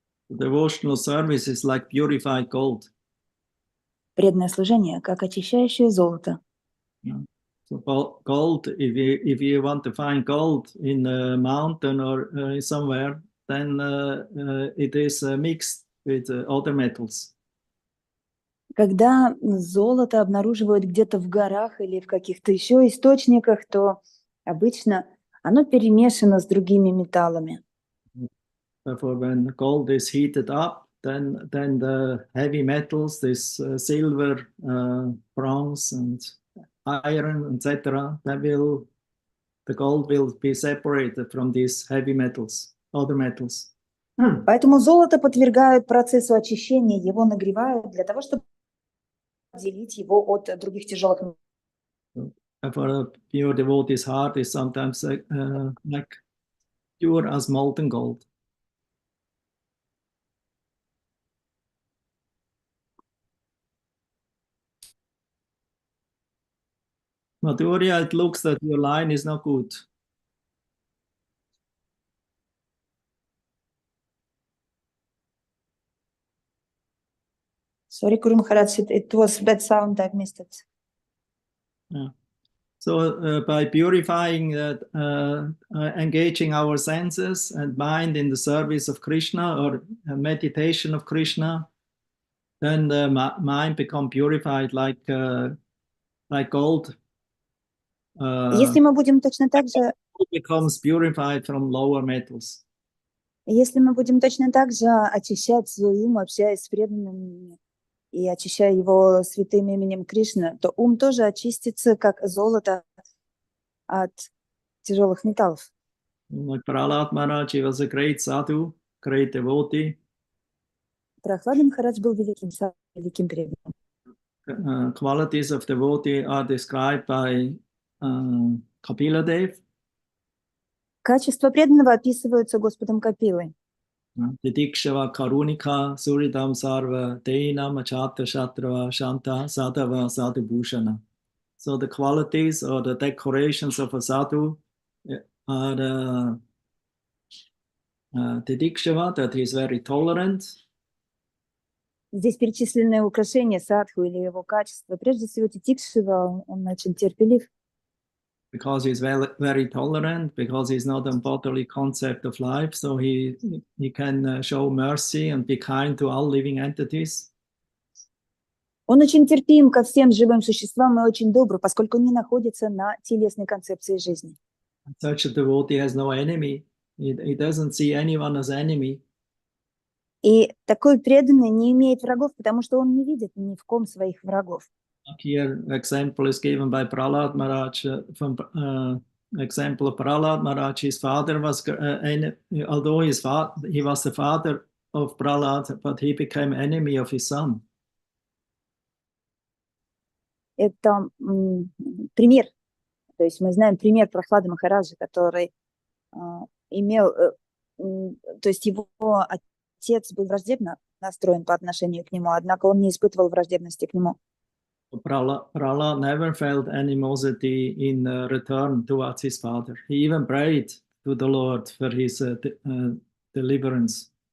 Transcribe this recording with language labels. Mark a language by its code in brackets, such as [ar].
[en] Devotional service is like purified gold. [ru] преданное служение, как очищающее золото. [en] Yeah. So gold, if you want to find gold in a mountain or somewhere, then it is mixed with other metals. [ru] Когда золото обнаруживают где-то в горах или в каких-то еще источниках, то обычно оно перемешано с другими металлами. [en] Therefore, when gold is heated up, then the heavy metals, this silver, bronze, and iron, etc., the gold will be separated from these heavy metals, other metals. [ru] Поэтому золото подвергают процессу очищения, его нагревают для того, чтобы отделить его от других тяжелых металлов. [en] Therefore, a pure devotee's heart is sometimes like pure as molten gold. Madhurya, it looks that your line is not good. Sorry, Guru Maharaj, it was bad sound, I missed it. Yeah. So by purifying, engaging our senses and mind in the service of Krishna or meditation of Krishna, then the mind becomes purified like gold. [ru] Если мы будем точно так же, [en] Becomes purified from lower metals. [ru] если мы будем точно так же очищать свой ум, общаясь с преданными и очищая его святым именем Кришны, то ум тоже очистится, как золото от тяжелых металлов. [en] Like Prahlad Maharaj, he was a great sadhu, great devotee. [ru] Прохлада Махарадж был великим преданным. [en] Qualities of devotee are described by Kapila Dev. [ru] Качества преданного описываются Господом Капилой. [sa] Didikshava Karunika Suridam Sarva Deinam Achata Shatrava Shanta Sadhava Sadhu Bhushana. [en] So the qualities or the decorations of a sadhu are the Didikshava, that he is very tolerant. [ru] Здесь перечислены украшения садху или его качества. Прежде всего, титикшива, он очень терпелив. [en] Because he's very tolerant, because he's not a bodily concept of life, so he can show mercy and be kind to all living entities. [ru] Он очень терпим ко всем живым существам и очень добр, поскольку не находится на телесной концепции жизни. [en] Such a devotee has no enemy. He doesn't see anyone as enemy. [ru] И такой преданный не имеет врагов, потому что он не видит ни в ком своих врагов. [en] Here, example is given by Prahlad Maharaj. From example of Prahlad Maharaj, his father was, although he was the father of Prahlad, but he became enemy of his son. [ru] Это пример. То есть мы знаем пример Прохлады Махараджа, который имел, то есть его отец был враждебно настроен по отношению к нему, однако он не испытывал враждебности к нему. [en] Prahlad never felt animosity in return towards his father. He even prayed to the Lord for his deliverance.